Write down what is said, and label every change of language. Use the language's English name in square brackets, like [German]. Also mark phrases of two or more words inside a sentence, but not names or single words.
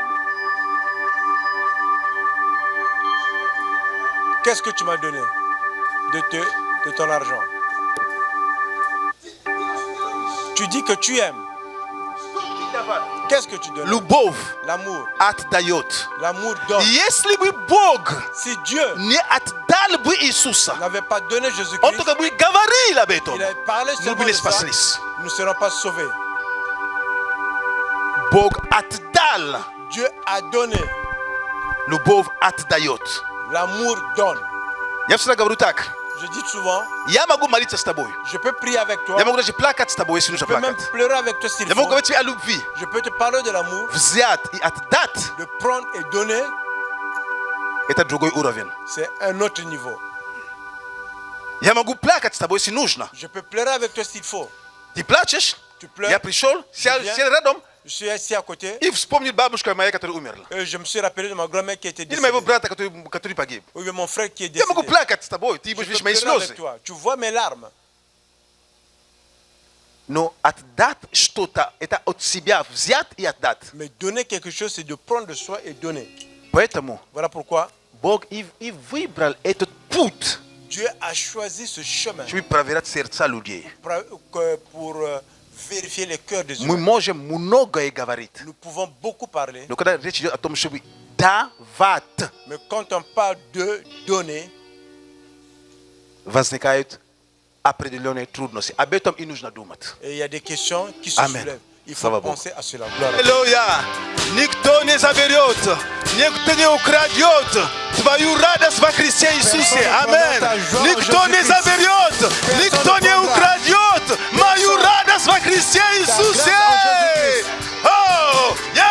[French] Qu'est-ce que tu m'as donné de ton argent? Tu dis que tu aimes. Qu'est-ce que tu donnes? [Russian] любовь [French] L'amour. [Russian] отдает. [French] L'amour donne. [Russian] Если бы Бог [French] Si Dieu [Russian] не отдал бы Иисуса, [French] n'avait pas donné [Russian] Он [French] Jésus-Christ, [Russian] только бы говорил об этом, [French] il avait parlé [Russian] мы [French] seulement [Russian] бы не [French] de ça, [Russian] спаслись. [French] nous ne serons pas sauvés. [Russian] Бог отдал, [French] Dieu a donné. [Russian] любовь отдает. [French] L'amour donne. [Russian] Я всегда говорю так, [French] Je dis souvent, [Russian] я могу молиться с тобой, [French] je peux prier avec toi. [Russian] я могу даже плакать с тобой, если нужно [French] Je peux même [Russian] плакать. [French] pleurer avec toi s'il [Russian] Я [French] faut. [Russian] могу говорить тебе о любви. [French] Je peux te parler de l'amour, [Russian] Взять и отдать [French] de prendre et donner, – [Russian] это другой уровень. [French] c'est un autre niveau. [Russian] Я могу плакать с тобой, если нужно. [French] Je peux pleurer avec toi s'il faut. [Russian] Ты плачешь, [French] Tu pleures, [Russian] я пришел, сел рядом [French] je suis assis à côté [Russian] и вспомнил бабушка моя, которая умерла. [French] et je me suis rappelé de ma grand-mère qui était [Russian] Или моего [French] décédée. [Russian] брата, который погиб. [French] Ou bien mon frère qui est [Russian] Я могу [French] décédé. [Russian] плакать с тобой, ты [French] Je [Russian] будешь [French] peux [Russian] видеть мои [French] pleurer avec [Russian] слезы. [French] toi. Tu vois mes larmes. [Russian] Но отдать что-то – это от себя взять и отдать. [French] Mais donner quelque chose, c'est de prendre de soi et donner. [Russian] Поэтому [French] Voilà pourquoi [Russian] Бог и выбрал этот путь, [French] Dieu a choisi ce chemin [Russian] чтобы проверять сердца людей. [French] pour vérifier les cœurs des [Russian] Мы [French] humains. [Russian] можем многое говорить, [French] Nous pouvons beaucoup parler, [Russian] но когда речь идет о том, чтобы давать, [French] mais quand on parle de donner, [Russian] возникают определенные трудности. Об этом и нужно думать. [French] et il y a des questions qui se Amen. soulèvent. Il faut [Russian] Слава Богу. [French] penser à cela. Gloire à Dieu. [Russian] Аллилуйя! Никто не заберет, никто не украдет твою радость во Христе Иисусе. Аминь. Никто не заберет, никто не украдет мою радость во Христе Иисусе.